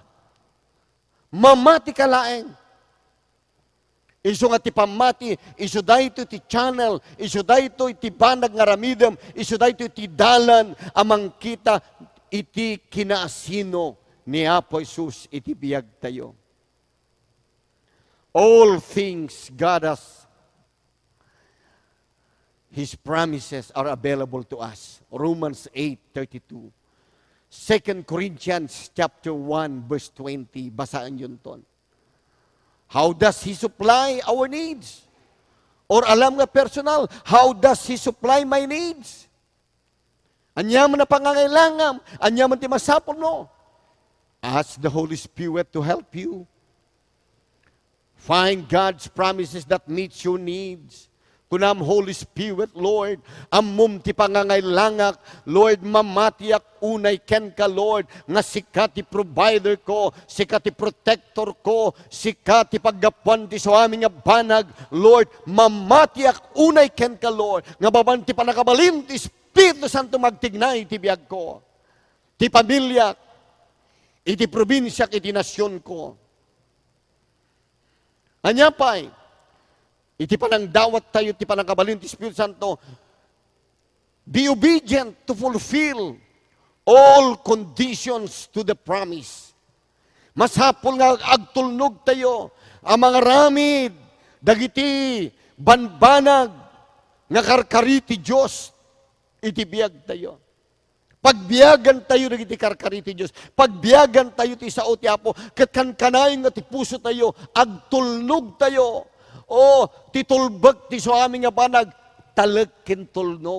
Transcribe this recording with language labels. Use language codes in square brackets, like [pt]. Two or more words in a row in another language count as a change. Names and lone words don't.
[ilo] Mamati ka laeng. Isu nga ti pamati, isu dayto ti channel, isu dayto iti banag nga ramidem, isu dayto iti dalan amang kita iti kinaasino ni Apo Jesus iti biyag tayo. [en] All things God has, His promises are available to us. Romans 8:32. 2 Corinthians chapter 1 verse 20. [ilo] Basaan yun ton. [en] How does He supply our needs? Or alam nga personal, how does He supply my needs? [ilo] Anya man na pangangailangan, anya man ti masapol no. [en] Ask the Holy Spirit to help you. Find God's promises that meets your needs. [ilo] Kunam Holy Spirit, Lord, amum ti pangangailangan, Lord, mamatiak unay ken ka, Lord, nga sika ti provider ko, sika ti protector ko, sika ti paggapuan ti suami nga banag, Lord, mamatiak unay ken ka, Lord, nga baban ti panakabalin ti Espiritu Santo magtignay ti biag ko, ti pamilya, iti probinsya, iti nasyon ko. Anya pa'y, iti panang dawat tayo, iti panang kabalin, ti Espiritu Santo, [en] be obedient to fulfill all conditions to the promise. [ilo] Masapol nga agtulnog tayo, ang mga ramid, dagiti banbanag, nga karkari ti Diyos, iti biyag tayo. Pagbiyagan tayo dagiti karkari ti Diyos, pagbiyagan tayo ti sao ti Apo, ket kankanayon nga ti puso tayo, agtulnog tayo, o titulbag ti suami nga banag, talag ken tulnog.